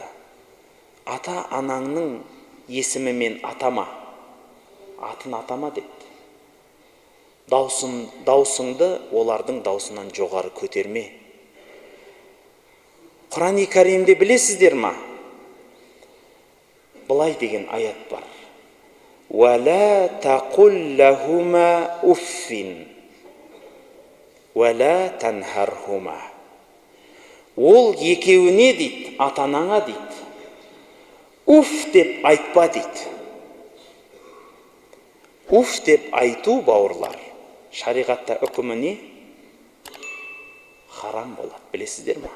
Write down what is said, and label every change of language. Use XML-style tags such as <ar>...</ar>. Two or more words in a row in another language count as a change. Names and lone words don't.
<kk>Ата-анаңның есімімен атама. Атын атама депті. Даусыңды олардың даусынан жоғары көтерме. Құран-ы Кәримде білесіздер ма? Былай деген аят бар.</kk> <ar>وَلَا تَقُلْ لَهُمَا أُفٍّ وَلَا تَنْهَرْهُمَا.</ar> <kk>Ол екеуіне дейді, ата-анаңа дейді. Уф деп айтпа дейді. Уф деп айту, бауырлар, шариғатта үкімі не? Харам болады, білесіздер ма?</kk>